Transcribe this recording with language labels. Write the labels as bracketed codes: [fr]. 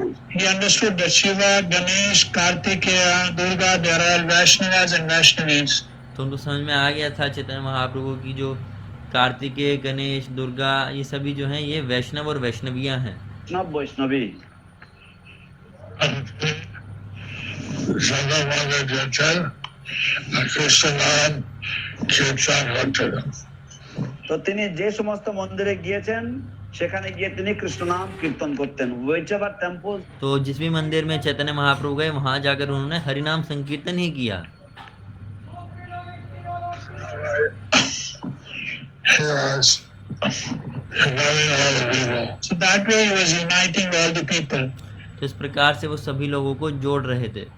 [en] He understood that Shiva, Ganesh, Kartikeya, Durga, they are all Vaishnavas and Vaishnavis. [hi] तो उनको समझ में आ गया था चैतन्य महाप्रभु की जो कार्तिकेय, गणेश, दुर्गा, ये सभी जो हैं ये वैष्णव और वैष्णवियां हैं। [bn] वैष्णवी তো তিনি যে সমস্ত মন্দিরে গিয়েছেন সেখানে গিয়ে তিনি কৃষ্ণ নাম কীর্তন করতেন। [en] whichever temple, [hi] तो जिस भी मंदिर में चैतन्य महाप्रभु गए वहां जाकर उन्होंने हरिनाम संकीर्तन ही किया। [en] So that way he was uniting all the people. [hi] तो इस प्रकार से वो सभी लोगों को जोड़ रहे थे।